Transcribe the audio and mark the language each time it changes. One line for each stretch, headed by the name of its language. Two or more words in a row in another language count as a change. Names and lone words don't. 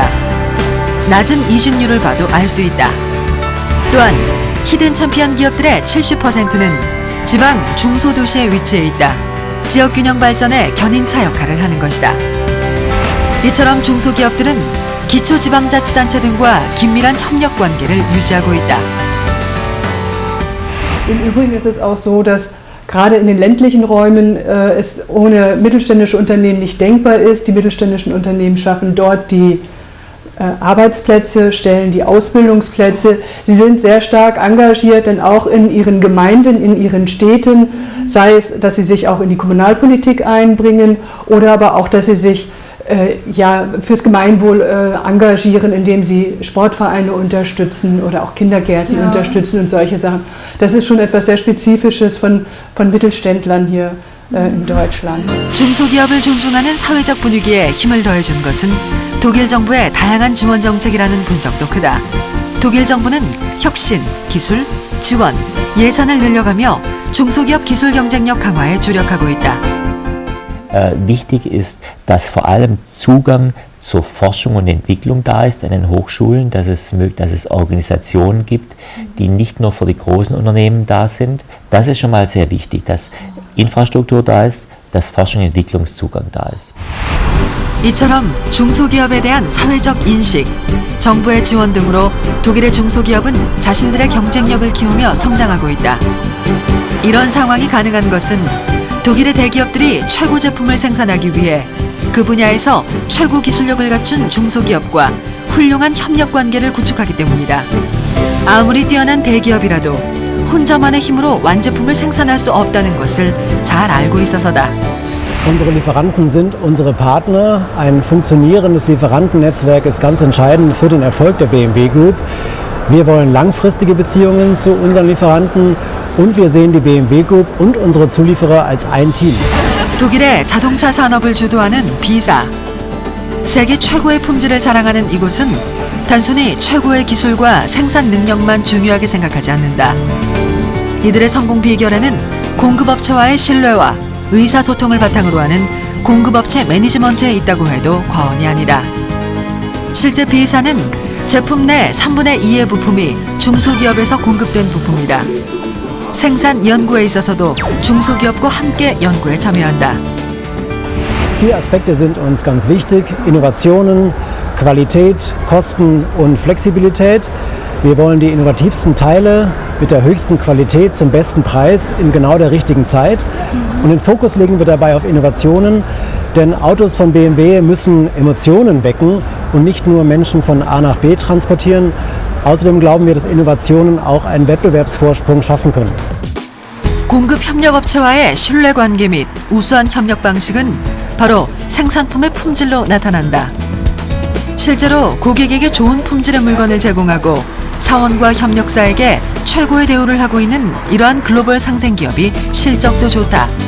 Korean: 낮은 이직률을 봐도 알 수 있다. 또한 히든 챔피언 기업들의 70%는 지방 중소도시에 위치해 있다. 지역 균형 발전의 견인차 역할을 하는 것이다. 이처럼 중소기업들은 기초지방자치단체 등과 긴밀한 협력 관계를 유지하고 있다.
German: Im Übrigen ist es auch so, dass gerade in den ländlichen Räumen es ohne mittelständische Unternehmen nicht denkbar ist. Die mittelständischen Unternehmen schaffen dort die Arbeitsplätze, stellen die Ausbildungsplätze. Sie sind sehr stark engagiert, denn auch in ihren Gemeinden, in ihren Städten, sei es, dass sie sich auch in die Kommunalpolitik einbringen oder aber auch, dass sie sich fürs Gemeinwohl engagieren, indem sie Sportvereine unterstützen oder auch Kindergärten unterstützen und solche Sachen. Das ist schon etwas sehr Spezifisches von Mittelständlern hier in Deutschland.
Korean: 중소기업을 존중하는 사회적 분위기에 힘을 더해준 것은 독일 정부의 다양한 지원 정책이라는 분석도 크다. 독일 정부는 혁신, 기술, 지원, 예산을 늘려가며 중소기업 기술 경쟁력 강화에 주력하고 있다.
German: Wichtig ist, dass vor allem Zugang zur Forschung und Entwicklung da ist an den Hochschulen, dass es Organisationen gibt, die nicht nur für die großen Unternehmen da sind. Das ist schon mal sehr wichtig, dass Infrastruktur da ist, dass Forschung und Entwicklungszugang da ist.
Korean: 이처럼 중소기업에 대한 사회적 인식, 정부의 지원 등으로 독일의 중소기업은 자신들의 경쟁력을 키우며 성장하고 있다. 이런 상황이 가능한 것은 독일의 대기업들이 최고 제품을 생산하기 위해 그 분야에서 최고 기술력을 갖춘 중소기업과 훌륭한 협력 관계를 구축하기 때문이다. 아무리 뛰어난 대기업이라도 혼자만의 힘으로 완제품을 생산할 수 없다는 것을 잘 알고 있어서다.
German: Unsere Lieferanten sind unsere Partner. Ein funktionierendes Lieferantennetzwerk ist ganz entscheidend für den Erfolg der BMW Group. Wir wollen langfristige Beziehungen zu unseren Lieferanten und wir sehen die BMW Group und unsere Zulieferer als ein Team.
Korean: 독일의 자동차 산업을 주도하는 B사. 세계 최고의 품질을 자랑하는 이곳은 단순히 최고의 기술과 생산 능력만 중요하게 생각하지 않는다. 이들의 성공 비결에는 공급업체와의 신뢰와 의사소통을 바탕으로 하는 공급업체 매니지먼트에 있다고 해도 과언이 아니다. 실제 B사는 제품 내 3분의 2의 부품이 중소기업에서 공급된 부품이다. 생산 연구에 있어서도 중소기업과 함께 연구에 참여한다.
German: 4 Aspekte sind uns ganz wichtig: Innovationen, Qualität, Kosten und Flexibilität. Wir wollen die innovativsten Teile mit der höchsten Qualität zum besten Preis in genau der richtigen Zeit. Und den Fokus legen wir dabei auf Innovationen, denn Autos von BMW müssen Emotionen wecken und nicht nur Menschen von A nach B transportieren. Außerdem glauben wir, dass Innovationen auch einen Wettbewerbsvorsprung schaffen können.
Korean: 공급 협력업체와의 신뢰관계 및 우수한 협력 방식은 바로 생산품의 품질로 나타난다. 실제로 고객에게 좋은 품질의 물건을 제공하고 사원과 협력사에게 최고의 대우를 하고 있는 이러한 글로벌 상생기업이 실적도 좋다.